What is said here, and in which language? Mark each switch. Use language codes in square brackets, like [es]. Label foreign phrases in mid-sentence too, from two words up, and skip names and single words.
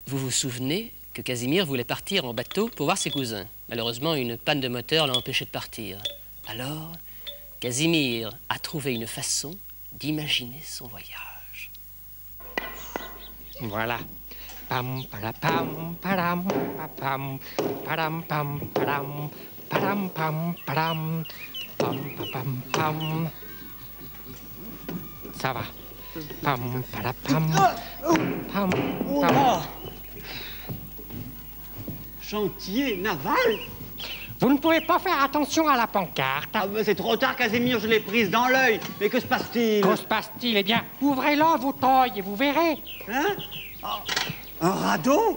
[fr] Vous vous souvenez que Casimir voulait partir en bateau pour voir ses cousins. Malheureusement, une panne de moteur l'a empêché de partir. Alors, Casimir a trouvé une façon d'imaginer son voyage. Voilà. Pam, padam, padam, pam, padam, pam, padam, padam, pam, padam, pam, pam, pam. Ça va. Pam, padam, pam, pam. Chantier naval? Vous ne pouvez pas faire attention à la pancarte. Ah ben c'est trop tard, Casimir, je l'ai prise dans l'œil. Mais que se passe-t-il? Que se passe-t-il? Eh bien, ouvrez-le, votre œil, et vous verrez. Hein? Un radeau?